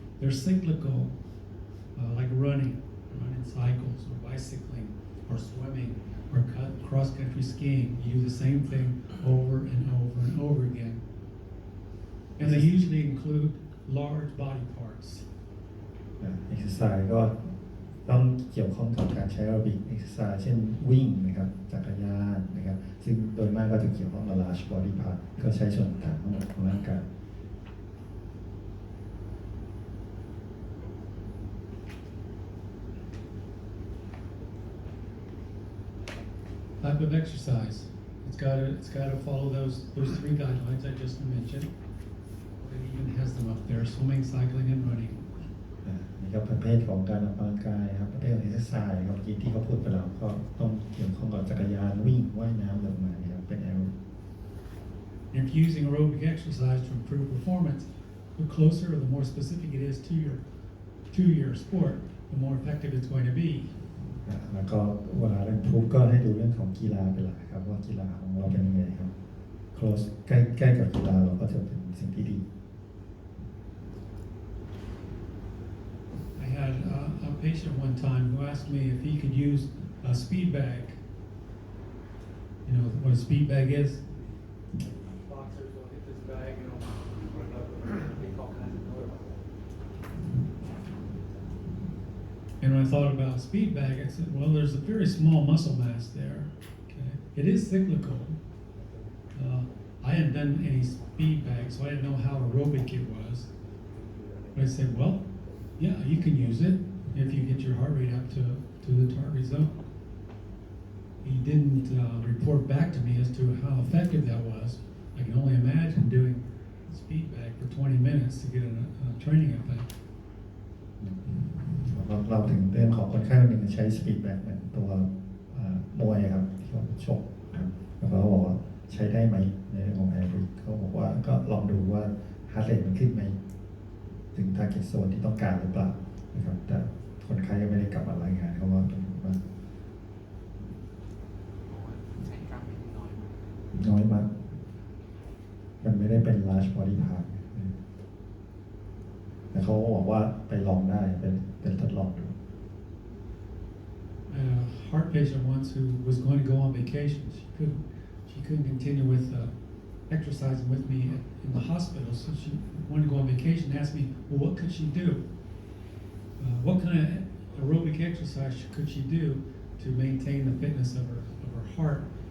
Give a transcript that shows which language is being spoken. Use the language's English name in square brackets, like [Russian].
[English] They're cyclical, like running cycles, or bicycling, or swimming, or cross-country skiing. You do the same thing over and over and over again. And they usually include large body parts. [Thai] exercise ก็ต้องเกี่ยวข้องกับการใช้แอโรบิก exercise เช่นวิ่งนะครับจักรยานนะครับซึ่งโดยมากก็จะเกี่ยวข้องกับ large body part ก็ใช้ส่วนต่างทั้งหมดของร่างกาย [English] Type of exercise. It's got to follow those 3 guidelines I just mentioned. It even has them up there: swimming, cycling, and running. [Thai] นี่ก็ประเภทของการออกกำลังกายครับประเภทของ exercise ครับเมื่อกี้ที่เขาพูดไปแล้วก็ต้องเกี่ยวข้องกับจักรยานวิ่งว่ายน้ำอะไรประมาณนี้ครับเป็น aerobic. [English] If you're using aerobic exercise to improve performance, the closer or the more specific it is to your sport, the more effective it's going to be. [Thai] แล้วก็เวลาเล่นพูก็ให้ดูเรื่องของกีฬาเป็นหลักครับว่ากีฬาของเราเป็นยังไงครับ close ใกล้กับกีฬาเราก็จะเป็นสิ่งที่ดี [English] I had a patient one time who asked me if he could use a speed bag. You know what a speed bag is? Boxers will hit this bag, you know, make all kinds of noise. And when I thought about a speed bag, I said, well, there's a very small muscle mass there. Okay, it is cyclical. I hadn't done any speed bag, so I didn't know how aerobic it was. But I said, well, yeah, you can use it if you get your heart rate up to the target zone. He didn't report back to me as to how effective that was. I can only imagine doing a speed bag for 20 minutes to get a training effect. [Thai] เราถึงเรื่องของคนไข้คนหนึ่งใช้สปีดแบ็กเหมือนตัวมวยครับที่เขาชกครับแล้วเขาบอกว่าใช้ได้ไหมในเรื่องของแอโรบิกเขาบอกว่าก็ลองดูว่าฮาร์ทเรทมันขึ้นไหมถึงทาร์เก็ตโซนที่ต้องการหรือเปล่านะครับแต่คนไข้ก็ไม่ได้กลับมารายงานเขาว่าเป็นว่า ใช้กล้ามเนื้อน้อย น้อยมากมันไม่ได้เป็น large body part แต่เขาบอกว่าไปลองได้เป็นทดลองดู [English] A heart patient once who was going to go on vacation. She couldn't continue with exercising with me in the hospital, so she wanted to go on vacation and asked me, well, what could she do? What kind of aerobic exercise could she do to maintain the fitness of her heart.